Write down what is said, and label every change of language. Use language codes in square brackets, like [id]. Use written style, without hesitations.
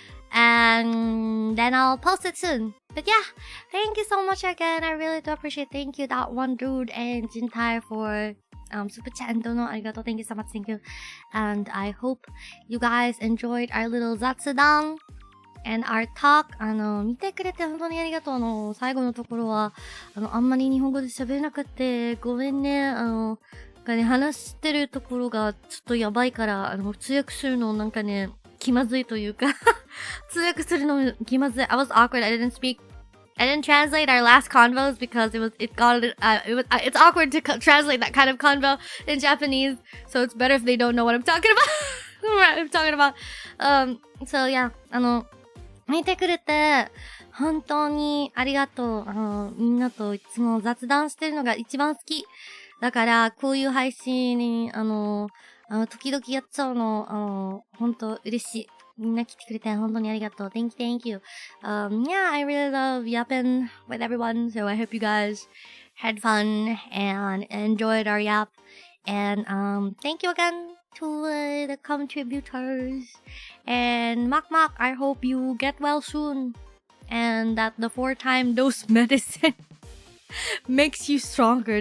[en] And then I'll post it soon. But yeah, thank you so much again. I really do appreciate. Thank you, that one dude and Jintai for super chat and dono. Arigato. Thank you so much. Thank you. And I hope you guys enjoyed our little zatsudan and our talk. [ja] 見てくれて本当にありがとう。最後のところはあんまり日本語で喋れなくてごめんね。話してるところがちょっとやばいから通訳するのなんかね気まずいというか通訳するの気まずい。 [en] I was awkward. I didn't translate our last convos because it's awkward to translate that kind of convo in Japanese. So it's better if they don't know what I'm talking about. So yeah, [ja] 見てくれて本当にありがとう。みんなといつも雑談してるのが一番好き。だからこういう配信に時々やっちゃうの本当嬉しい。みんな来てくれて本当にありがとう。 [en] Thank you. Yeah, I really love yapping with everyone. So I hope you guys had fun and enjoyed our yap. And thank you again to the contributors. And Mak, I hope you get well soon. And that the 4-time dose medicine makes you stronger.